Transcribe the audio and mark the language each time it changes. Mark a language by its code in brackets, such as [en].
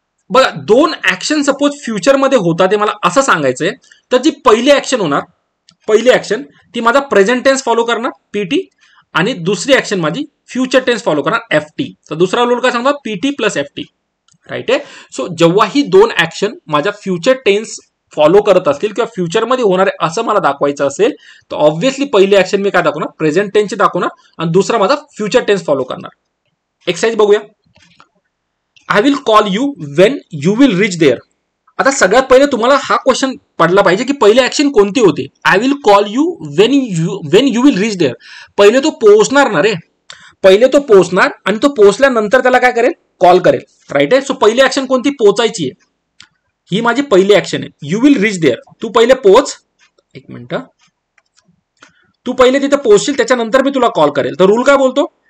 [mr] बघा दोन action suppose future मध्ये होतात मला असं सांगायचंय, तर जी पहिली ऍक्शन होणार, पहिली ऍक्शन ती माझा प्रेझेंट टेन्स फॉलो करणार पीटी आणि दुसरी ऍक्शन माझी फ्युचर टेन्स फॉलो करणार एफटी. तर दुसरा रूल काय सांगतो? पीटी प्लस एफटी, राईट आहे. सो जेव्हा ही दोन ऍक्शन माझ्या फ्युचर टेन्स फॉलो करत असतील किंवा फ्युचरमध्ये होणार आहे असं मला दाखवायचं असेल तर ऑब्व्हियसली पहिली ऍक्शन मी काय दाखवणार? प्रेझेंट टेन्सची दाखवणार आणि दुसरा माझा फ्युचर टेन्स फॉलो करणार. एक्सरसाइज बघूया. [en] I will call you when you will reach there. [mr] आता सगळ्यात पहिले तुम्हाला हा क्वेश्चन पडला पाहिजे की पहिली ऍक्शन कोणती होती? [en] I will call you when you will reach there. [mr] पहिले तो पोहोचणार ना रे, पहिले तो पोहोचणार आणि तो पोहोचल्यानंतर त्याला काय करेल? कॉल करेल, राईट आहे. सो पहिली ऍक्शन कोणती? पोहोचायची आहे. ही माझी पहिली ऍक्शन आहे. [en] You will reach there. [mr] तू पहिले पोहोच. एक मिनिट, तू पहिले तिथे पोहोचशील त्याच्यानंतर मी तुला कॉल करेल. तर रूल काय बोलतो?